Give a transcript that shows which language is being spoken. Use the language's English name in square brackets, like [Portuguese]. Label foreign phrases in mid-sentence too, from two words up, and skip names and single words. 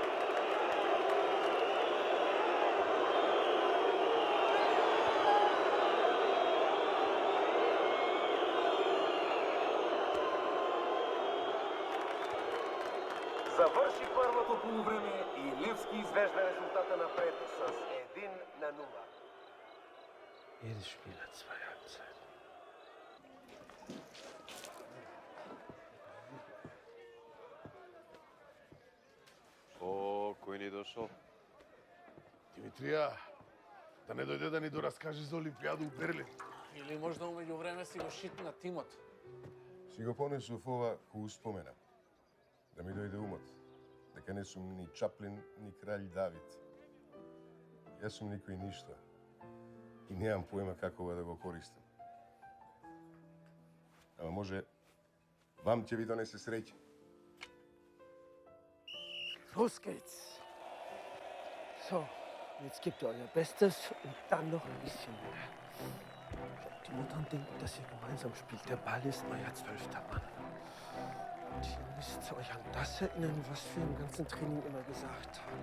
[Bulgarian] Завърши първото полувреме и Левски извежда резултата напред с 1-0. [German] Jedes Spiel hat zwei Halbzeiten. [Bulgarian] О, кой ни дошъл? Димитрия, да не дойде да ни доразкажеш за Олимпиада в Берлин. [Macedonian] Или можда умеѓу време си го шитна тимот. Си го понесов ова ко успомена. Да ми дојде умот. Дека не сум ни Чаплин, ни кралј Давид. Јас сум никој ништо. И немам поема како да го користам. Ама може, вам ќе ви донесе среќа. [German] Los geht's. So, jetzt gebt ihr euer Bestes und dann noch ein bisschen mehr. Die Mutter denkt, dass ihr gemeinsam spielt. Der Ball ist euer 12. Mann. Und ihr müsst euch an das erinnern, was wir im ganzen Training immer gesagt haben.